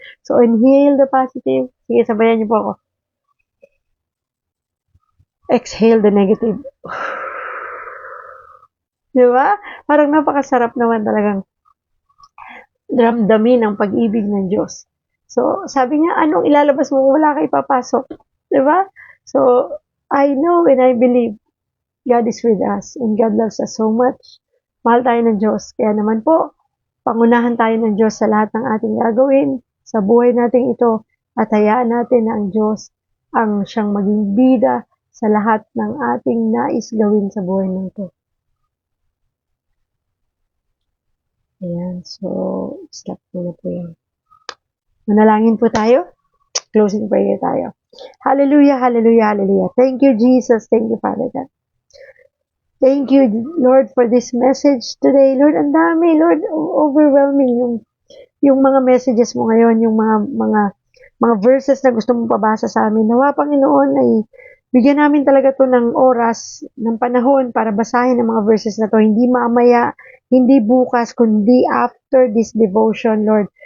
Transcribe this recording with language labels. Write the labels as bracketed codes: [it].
[tl] So, [en] inhale the positive. [tl] Sige, sabayan niyo po ako. [en] Exhale the negative. [tl] Diba? Parang napakasarap naman talagang ramdamin ang pag-ibig ng Diyos. So, sabi niya, anong ilalabas mo kung wala ka ipapasok? Diba? [en] So, I know and I believe God is with us and God loves us so much. [tl] Mahal tayo ng Diyos. Kaya naman po, pangunahan tayo ng Diyos sa lahat ng ating gagawin, sa buhay natin ito, at hayaan natin na ang Diyos ang siyang maging bida sa lahat ng ating nais gawin sa buhay nito. Ayan, so, stop muna po yan. Manalangin po tayo. [en] Closing prayer tayo. Hallelujah, hallelujah, hallelujah. Thank you, Jesus. Thank you, Father God. Thank you, Lord, for this message today. [tl] Lord, ang dami, Lord, overwhelming yung mga messages mo ngayon, yung mga verses na gusto mong pabasa sa amin. Nawa, Panginoon, ay bigyan namin talaga to ng oras, ng panahon para basahin ang mga verses na to. Hindi mamaya, hindi bukas, kundi [en] after this devotion, [tl] Lord.